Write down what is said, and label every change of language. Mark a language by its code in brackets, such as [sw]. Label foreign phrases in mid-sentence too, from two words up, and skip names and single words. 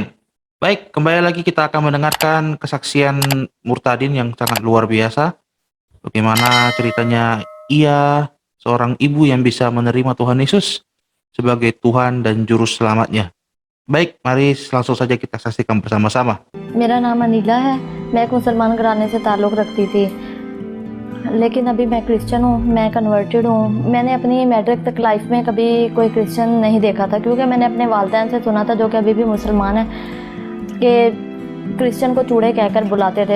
[id] Baik, kembali lagi kita akan mendengarkan kesaksian Murtadin yang sangat luar biasa. Bagaimana ceritanya ia seorang ibu yang bisa menerima Tuhan Yesus sebagai Tuhan dan Juru Selamatnya. Baik, mari langsung saja kita saksikan bersama-sama. [ur] میرا نام انیلہ ہے. میں ایک مسلمان گھرانے سے تعلق رکھتی تھی، لیکن ابھی میں کرسچین ہوں. میں کنورٹڈ ہوں. میں نے اپنی میٹرک تک لائف میں کبھی کوئی کرسچین نہیں دیکھا تھا، کیونکہ میں نے اپنے والدین سے سنا تھا، جو کہ ابھی بھی مسلمان ہیں، کہ کرسچین کو چوڑے کہہ کر بلاتے تھے.